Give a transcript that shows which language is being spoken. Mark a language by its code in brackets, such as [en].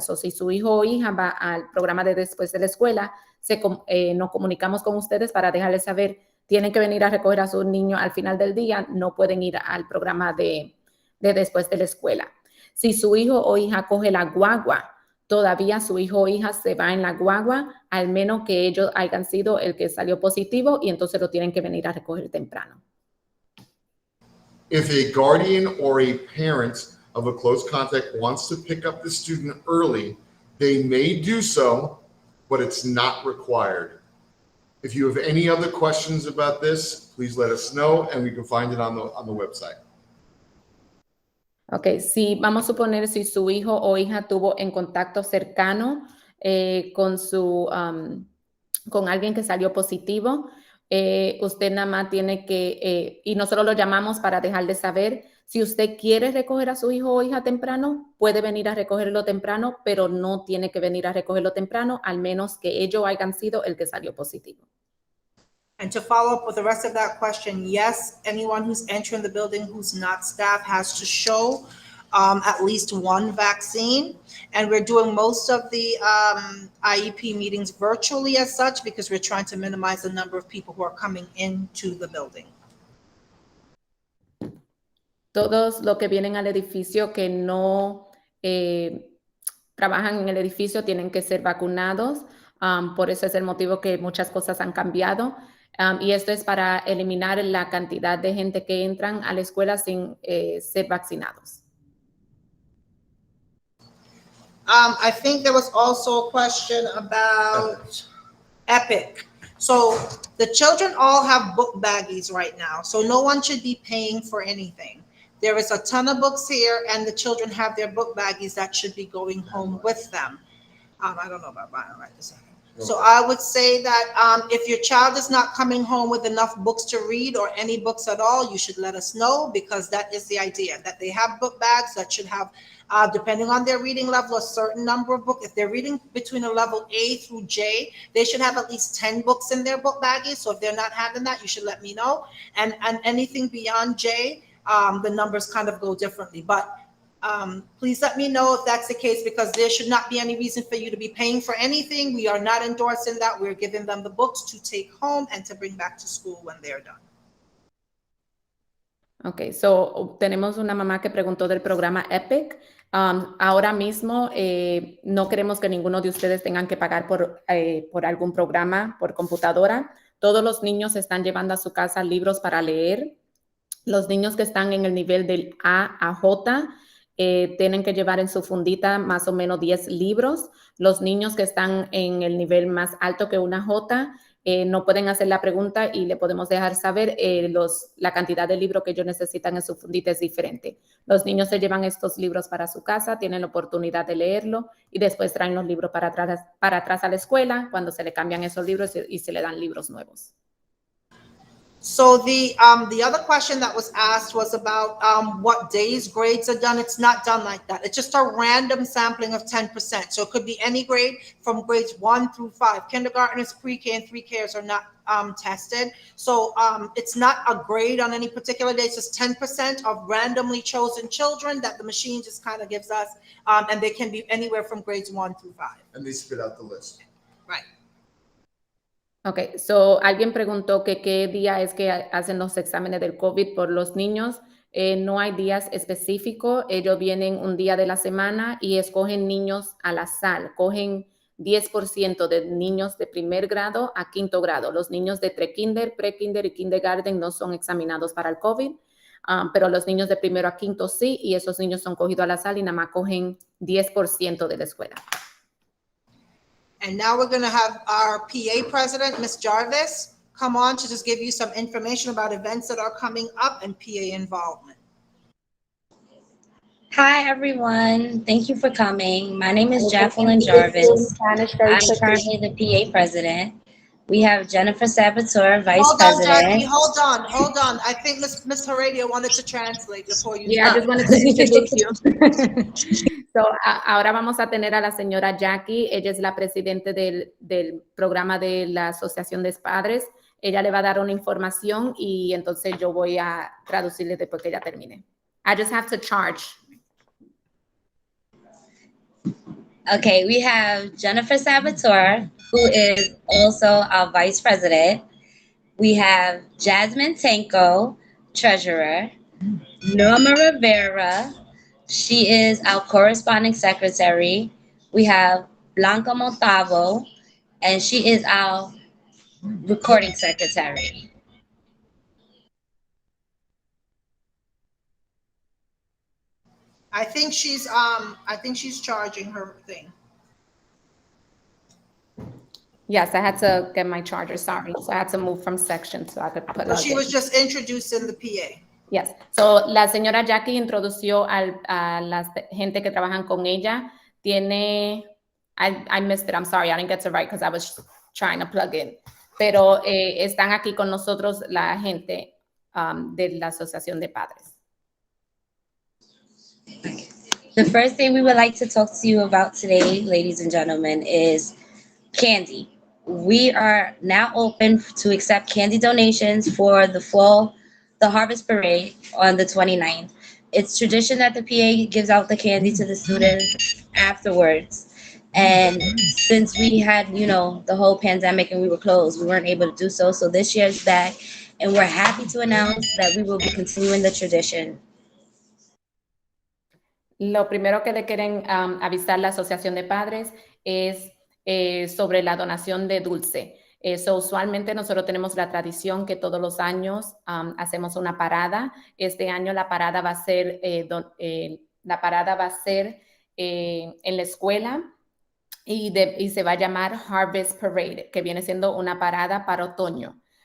[es] Si su hijo o hija va al programa de después de la escuela, nos comunicamos con ustedes para dejarles saber, tienen que venir a recoger a su niño al final del día, no pueden ir al programa de después de la escuela. Si su hijo o hija coge la guagua, todavía su hijo o hija se va en la guagua, al menos que ellos hayan sido el que salió positivo y entonces lo tienen que venir a recoger temprano. [en] If a guardian or a parent of a close contact wants to pick up the student early, they may do so, but it's not required. If you have any other questions about this, please let us know and we can find it on the website. [es] Ok, vamos a suponer si su hijo o hija tuvo en contacto cercano con alguien que salió positivo, usted nada más tiene que, y nosotros lo llamamos para dejarle saber, si usted quiere recoger a su hijo o hija temprano, puede venir a recogerlo temprano, pero no tiene que venir a recogerlo temprano, al menos que ellos hayan sido el que salió positivo. [en] And to follow up with the rest of that question, yes, anyone who's entering the building who's not staff has to show at least one vaccine. And we're doing most of the IEP meetings virtually as such because we're trying to minimize the number of people who are coming into the building. [es] Todos los que vienen al edificio que no trabajan en el edificio tienen que ser vacunados. Por eso es el motivo que muchas cosas han cambiado. Y esto es para eliminar la cantidad de gente que entran a la escuela sin ser vaccinados. [en] I think there was also a question about Epic. So the children all have book baggies right now, so no one should be paying for anything. There is a ton of books here, and the children have their book baggies that should be going home with them. I don't know about buying right this second. So I would say that if your child is not coming home with enough books to read or any books at all, you should let us know, because that is the idea, that they have book bags that should have, depending on their reading level, a certain number of books. If they're reading between a level A through J, they should have at least 10 books in their book baggies. So if they're not having that, you should let me know. And anything beyond J, the numbers kind of go differently. But please let me know if that's the case, because there should not be any reason for you to be paying for anything. We are not endorsing that. We're giving them the books to take home and to bring back to school when they're done. [es] Ok, tenemos una mamá que preguntó del programa EPIC. Ahora mismo no queremos que ninguno de ustedes tengan que pagar por algún programa por computadora. Todos los niños están llevando a su casa libros para leer. Los niños que están en el nivel del A a J tienen que llevar en su fundita más o menos 10 libros. Los niños que están en el nivel más alto que una J no pueden hacer la pregunta y le podemos dejar saber la cantidad de libros que ellos necesitan en su fundita es diferente. Los niños se llevan estos libros para su casa, tienen la oportunidad de leerlo y después traen los libros para atrás a la escuela cuando se le cambian esos libros y se le dan libros nuevos. [en] So the other question that was asked was about what days grades are done. It's not done like that. It's just a random sampling of 10%. So it could be any grade from grades 1 through 5. Kindergartners, pre-K, and 3Kers are not tested. So it's not a grade on any particular day. It's just 10% of randomly chosen children that the machine just kind of gives us, and they can be anywhere from grades 1 through 5. And they spit out the list. Right. [es] Ok, so alguien preguntó que qué día es que hacen los exámenes del COVID por los niños. No hay días específicos, ellos vienen un día de la semana y escogen niños al azar, cogen 10% de niños de primer grado a quinto grado. Los niños de pre-kinder, pre-kinder y kindergarten no son examinados para el COVID, pero los niños de primero a quinto sí, y esos niños son cogidos al azar y nada más cogen 10% de la escuela. [en] And now we're going to have our PA president, Ms. Jarvis, come on to just give you some information about events that are coming up and PA involvement. Hi, everyone. Thank you for coming. My name is Jacqueline Jarvis. I'm currently the PA president. We have Jennifer Sabator, vice Hold on, president. Jackie, hold on. I think Ms. Heredia wanted to translate before you. Yeah, I just wanted to introduce you. [es] So, ahora vamos a tener a la señora Jackie. Ella es la presidente del programa de la Asociación de Padres. Ella le va a dar una información y entonces yo voy a traducirle después que ella termine. [en] I just have to charge. Okay, we have Jennifer Sabator, who is also our vice president. We have Jasmine Tanko, treasurer. Norma Rivera, she is our corresponding secretary. We have Blanca Montalvo, and she is our recording secretary. I think she's charging her thing. Yes, I had to get my charger, sorry. So I had to move from section so I could put So it she was just introducing the PA. Yes. [es] So, la señora Jackie introdució a la gente que trabajan con ella. [en] Tiene, I missed it, I'm sorry, I didn't get to write because I was trying to plug in. [es] Pero están aquí con nosotros la gente de la Asociación de Padres. [en] The first thing we would like to talk to you about today, ladies and gentlemen, is candy. We are now open to accept candy donations for the Harvest Parade on the 29th. It's tradition that the PA gives out the candy to the students afterwards. And since we had, the whole pandemic and we were closed, we weren't able to do so. So this year's back, and we're happy to announce that we will be continuing the tradition. [es] Lo primero que le quieren avisar la Asociación de Padres es sobre la donación de dulce. Usualmente nosotros tenemos la tradición que todos los años hacemos una parada. Este año la parada va a ser, en la escuela y se va a llamar Harvest Parade, que viene siendo una parada para otoño.